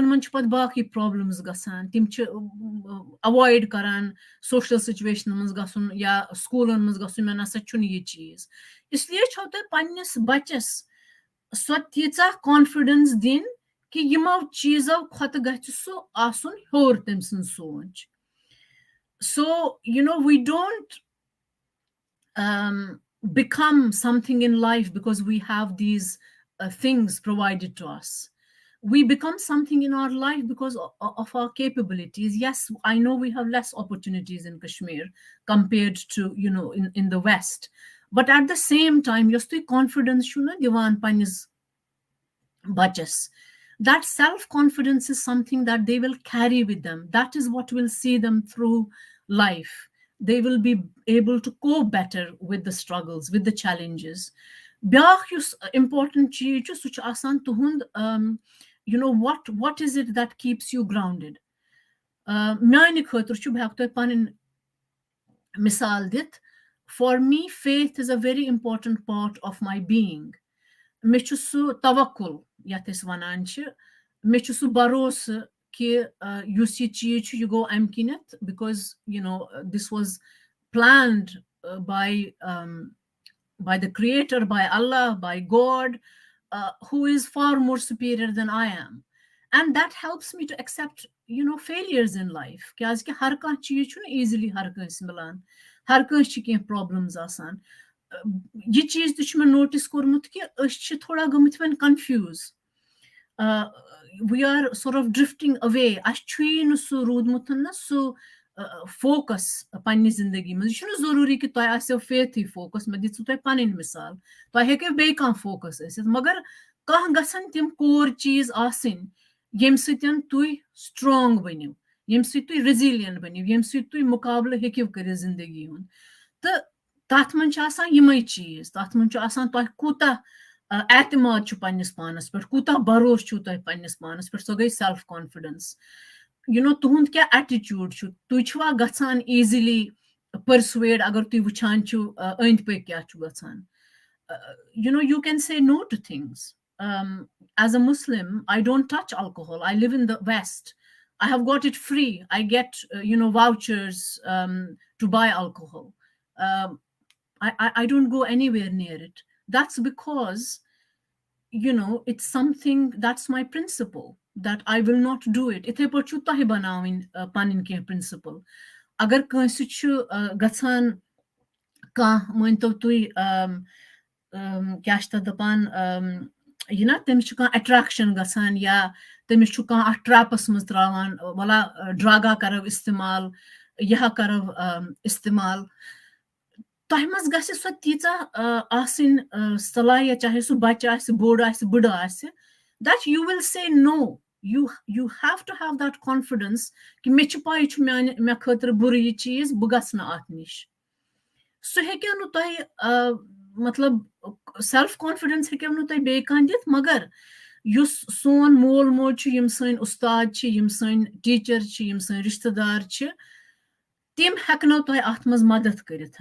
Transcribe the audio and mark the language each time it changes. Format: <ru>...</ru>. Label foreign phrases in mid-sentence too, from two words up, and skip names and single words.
<ks>منٛز چھِ پَتہٕ باقٕے پرٛابلِمٕز گژھان تِم چھِ اَوایِڈ کَران</ks> <en>social situations</en> <ks>منٛز گژھُن یا سکوٗلَن منٛز گژھُن مےٚ نَسا چھُنہٕ یہِ چیٖز اِسلیے چھو تۄہہِ پنٛنِس بَچَس سۄ تیٖژاہ کانفِڈَنس دِنۍ کہِ یِمو چیٖزو کھۄتہٕ گژھِ سُہ آسُن ہیوٚر تٔمۍ سٕنٛز سونٛچ</ks> <en>so we don't become something in life because we have these things provided to us. We become something in our life because of our capabilities. Yes, I know we have less opportunities in Kashmir compared to, in the West. But at the same time,</en> <ks>یۄس تۄہہِ confidence چھُنہٕ دِوان پننِس بچَس.</ks> <en>That self-confidence is something that they will carry with them. That is what will see them through life. They will be able to cope better with the struggles, with the challenges.</en> <ks>بیٛاکھ یُس important چیٖز چھُ سُہ چھُ آسان تُہُنٛد</ks> <en>what is it that keeps you grounded?</en> <ks>میانہِ خٲطرٕ چھُ بہٕ ہٮ۪کہٕ تۄہہِ پَنٕنۍ مِثال دِتھ</ks> <en>for me faith is a very important part of my being.</en> <ks>مےٚ چھُ سُہ توکُل یَتھ أسۍ وَنان چھِ مےٚ چھُ سُہ بروسہٕ کہِ یُس یہِ چیٖز چھُ یہِ گوٚو اَمہِ کِنٮ۪تھ</ks> <en>because this was planned by the creator, by Allah, by God. who is far more superior than I am. And that helps me to accept, failures in life.</en> <ks>کیازِکہِ ہر kانٛہہ چیٖز چھُنہٕ easily har کٲنٛسہِ مِلان. har کٲنٛسہِ چھِ کینٛہہ problems آسان. یہِ چیٖز تہِ چھُ مےٚ notice کوٚرمُت کہِ أسۍ چھِ تھوڑا گٔمٕتۍ وۄنۍ confuse.</ks> <en>We are sort of drifting away.</en> <ks>اَسہِ چھُیی نہٕ سُہ روٗدمُت نہ سُہ فوکس پننہِ زندگی منٛز. یہِ چھُنہٕ ضروٗری کہِ تۄہہِ آسیو</ks> <en>faith focus.</en> <ks>مےٚ دِژوٕ تۄہہِ پنٕنۍ مِثال. تۄہہِ ہیٚکیو بیٚیہِ کانٛہہ فوکس ٲسِتھ, مگر کانٛہہ گژھن تِم کور چیٖز آسٕنۍ ییٚمہِ سۭتۍ تُہۍ سٹرانگ بٔنِو, ییٚمہِ سۭتۍ تُہۍ ریزیلینٹ بٔنِو, ییٚمہِ سۭتۍ تُہۍ مُقابلہٕ ہیٚکِو کٔرِتھ زندگی ہُنٛد. تہٕ تَتھ منٛز چھِ آسان یِمے چیٖز. تَتھ منٛز چھُ آسان تۄہہِ کوٗتاہ اعتماد چھُ پننِس پانس پٮ۪ٹھ, کوٗتاہ بروسہٕ چھُو تۄہہِ پننِس پانس پٮ۪ٹھ. سۄ گٔے</ks> <en>self confidence.</en> <ks>تُہُنٛد کیٛاہ ایٹِچوٗڈ چھُ. تُہۍ چھِوا گژھان</ks> <en>easily persuade</en> <ks>اگر تُہۍ وٕچھان چھِو أنٛدۍ پٔکۍ کیٛاہ چھُ گژھان.</ks> <en>You can say no to things. As a Muslim, I don't touch alcohol. I live in the West. I have got it free. I get, vouchers to buy alcohol. I don't go anywhere near it. That's because, it's something, that's my principle, that I will not do it.</en> <ks>Ithai pٲٹھۍ چھُ تۄہہِ بناوٕنۍ پنٕنۍ کینٛہہ principle. اگر کٲنٛسہِ چھُ گژھان کانٛہہ مٲنۍتو تُہۍ کیٛاہ چھِ تَتھ دَپان تٔمِس چھُ کانٛہہ اٮ۪ٹریکشن گژھان یا تٔمِس چھُ کانٛہہ اَتھ ٹرٛیپَس منٛز ترٛاوان وَلا ڈرٛگا کَرو اِستعمال یہِ کَرو اِستعمال. تۄہہِ منٛز گژھِ سۄ تیٖژاہ آسٕنۍ صلٲحیت, چاہے سُہ بَچہِ آسہِ, بوٚڑ آسہِ, بٕڑٕ آسہِ,</ks> <en>that you will say no. You have to have that confidence</en> <ks>کہِ مےٚ چھِ پاے چھُ مےٚ خٲطرٕ بُرٕ یہِ چیٖز, بہٕ گژھٕ نہٕ اَتھ نِش. سُہ ہیٚکیو نہٕ تۄہہِ مطلب</ks> <en>self confidence</en> <ks>ہیٚکیو نہٕ تۄہہِ بیٚیہِ کانٛہہ دِتھ, مگر یُس سون مول موج چھُ, یِم سٲنۍ اُستاد چھِ, یِم سٲنۍ ٹیٖچر چھِ, یِم سٲنۍ رِشتہٕ دار چھِ, تِم ہٮ۪کنو تۄہہِ اَتھ منٛز مدد کٔرِتھ.</ks>